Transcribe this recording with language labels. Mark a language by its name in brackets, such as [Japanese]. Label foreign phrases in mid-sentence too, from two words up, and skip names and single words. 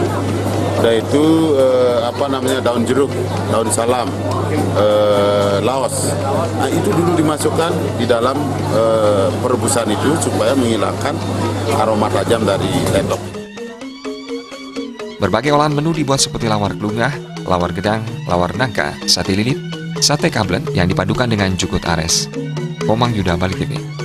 [Indonesian] Dan itu daun jeruk, daun salam, laos. Nah, itu dulu dimasukkan di dalam perebusan itu supaya menghilangkan aroma tajam dari entok. Berbagai olahan menu dibuat seperti lawar kelungah, lawar gedang, lawar nangka, sate lilit, sate kablen yang dipadukan dengan jukut ares. Komang Yuda, Bali TV.